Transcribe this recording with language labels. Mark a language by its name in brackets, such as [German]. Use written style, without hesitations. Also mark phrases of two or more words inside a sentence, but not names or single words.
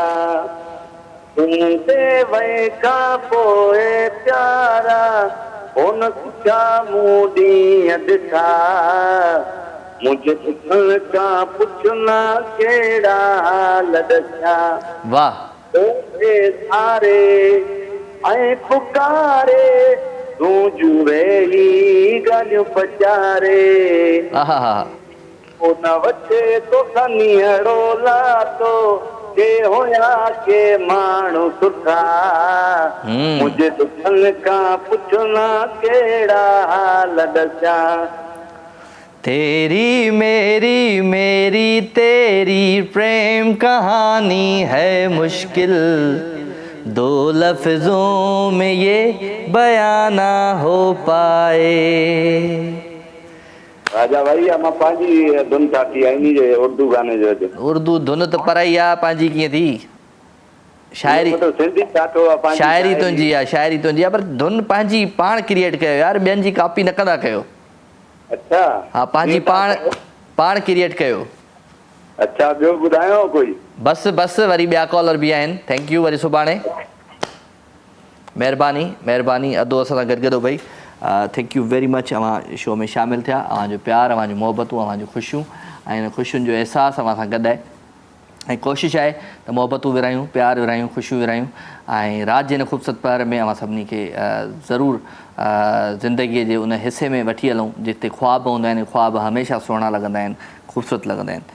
[Sindhi] तुंहिंजे वई खां पोइ प्यारा कोन सुठा मूं ॾींहं ॾिठा। मुझ खां पुछ न कहिड़ा हाल ॾसा। वाह तोखे सारे ऐं पुकारे तूं जुड़े ही गालियों पचारे आहा हा ओ न वचे तो सनीहड़ो लातो के होया के माण्हू सुठा मुझे दुखन का पुछना केड़ा हाल दसा [Hindi] तेरी मेरी मेरी तेरी प्रेम कहानी है मुश्किल दो लफ्जों में ये बयां ना हो पाए। [Sindhi] राजा भाई मां पंहिंजी धुन ठाती आहे इन जे उर्दू गाने जो उर्दू धुन त पर ई आहे पंहिंजी कीअं थी शाइरी सिंधी ठातो आहे पंहिंजी शाइरी तुंहिंजी आहे शाइरी तुंहिंजी आहे पर धुन पंहिंजी पाण क्रिएट कयो यार ॿियनि जी कॉपी न कंदा कयो। अच्छा हा पंहिंजी पाण क्रिएट कयो। अच्छा ॿियो ॿुधायो कोई बस वरी ॿिया कॉलर बि आहिनि [English] thank you [Sindhi] वरी सुभाणे महिरबानी अदो असां सां गॾु भई [English] thank you very much [Sindhi] अवां शो में शामिलु थिया अवांजो प्यार अवांजूं मोहबतूं अवांजूं ख़ुशियूं ऐं हिन ख़ुशियुनि जो अहसासु अवां सां गॾु आहे ऐं कोशिशि आहे त मोहबतूं विरायूं प्यार विरायूं ख़ुशियूं विरायूं ऐं राति जे हिन ख़ूबसूरत पहर में अवां सभिनी खे ज़रूरु ज़िंदगीअ जे उन हिसे में वठी हलूं जिते ख़्वाब हूंदा आहिनि ख़्वाब हमेशह सुहिणा लॻंदा आहिनि ख़ूबसूरत लॻंदा आहिनि।